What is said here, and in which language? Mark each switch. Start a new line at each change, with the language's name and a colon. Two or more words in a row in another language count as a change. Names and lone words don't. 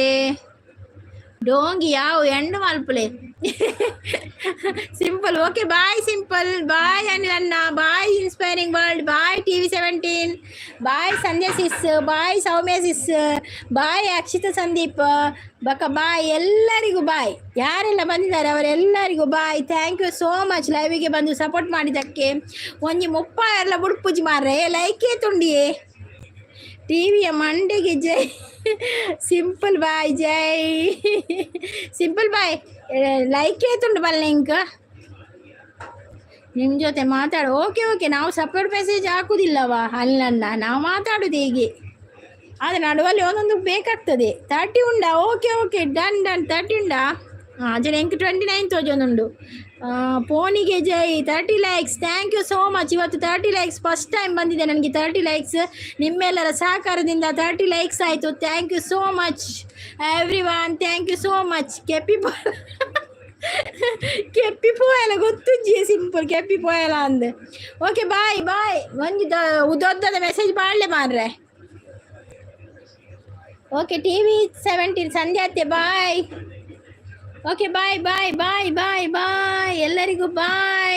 Tulu: ಡೋಂಗಿ ಯಾವ ಎಂಡು ಮಲ್ಪಲೆ ಸಿಂಪಲ್.
Kannada: ಓಕೆ ಬಾಯ್ ಸಿಂಪಲ್, ಬಾಯ್ ಅನಿಲ್ ಅಣ್ಣ, ಬಾಯ್ ಇನ್ಸ್ಪೈರಿಂಗ್ ವರ್ಲ್ಡ್, ಬಾಯ್ TV17, ಬಾಯ್ ಸಂಧ್ಯಾ ಸಿಸ್, ಬಾಯ್ ಸೌಮ್ಯ ಸಿಸ್, ಬಾಯ್ ಅಕ್ಷಿತಾ ಸಂದೀಪ್ ಬಕ, ಬಾಯ್ ಎಲ್ಲರಿಗೂ ಬಾಯ್. ಯಾರೆಲ್ಲ ಬಂದಿದ್ದಾರೆ ಅವರೆಲ್ಲರಿಗೂ ಬಾಯ್.
English: thank you so much
Kannada: ಲೈವಿಗೆ ಬಂದು ಸಪೋರ್ಟ್ ಮಾಡಿದ್ದಕ್ಕೆ.
Tulu: ಒಂಜಿ ಮುಪ್ಪ ಎಲ್ಲ ಬುಡ್ಪುಜಿ ಮಾರ್ರೆ ಲೈಕೇ ತುಂಡಿಯೇ.
Kannada: ಟಿವಿಯ ಮಂಡೆಗೆ ಜೈ. ಸಿಂಪಲ್ ಬಾಯ್ ಜೈ.
Tulu: ಸಿಂಪಲ್ ಬಾಯ್ ಲೈಕ್ ಏತುಂಡು ಬಲ್ಲ ಇಂಕ
Kannada: ನಿಮ್ಮ ಜೊತೆ ಮಾತಾಡು.
English: okay okay,
Kannada: ನಾವು ಸಪೋರ್ಟ್ ಮೆಸೇಜ್ ಹಾಕುವುದಿಲ್ಲವಾ ಅಲ್ಲಣ್ಣ, ನಾವು ಮಾತಾಡೋದು ಹೀಗೆ. ಆದರೆ ನಡುವಲ್ಲಿ ಒಂದೊಂದು ಬೇಕಾಗ್ತದೆ. 30 ಉಂಡಾ?
English: okay okay, done done.
Tulu: 30 ಉಂಡಾ? ಜನ ಎಂಕ್ 29 ತೋಜೊಂದುಂಡು.
Kannada: ಫೋನಿಗೆ ಜೈ. 30 ಲೈಕ್ಸ್.
English: thank you so much.
Kannada: ಇವತ್ತು 30 ಲೈಕ್ಸ್
English: first time
Kannada: ಬಂದಿದೆ ನನಗೆ. 30 ಲೈಕ್ಸ್ ನಿಮ್ಮೆಲ್ಲರ ಸಹಕಾರದಿಂದ 30 ಲೈಕ್ಸ್ ಆಯಿತು.
English: thank you so much every one. thank you so much.
Tulu: ಕೆಪ್ಪಿ ಪೋಯಲ್ಲ ಗೊತ್ತುಜ್ಜಿ ಸಿಂಪಲ್ ಕೆಪ್ಪಿ ಪೋಯಲ್ಲ ಅಂದೆ.
English: okay bye bye.
Kannada: ಒಂದು ಉದ್ದದ ಮೆಸೇಜ್ ಮಾಡಲೇ ಮಾರ್ರೆ. ಓಕೆ TV17 ಸಂಧ್ಯಾ ಅತ್ತೆ ಬಾಯ್.
English: okay bye bye bye bye bye ಎಲ್ಲರಿಗೂ ಬಾಯ್.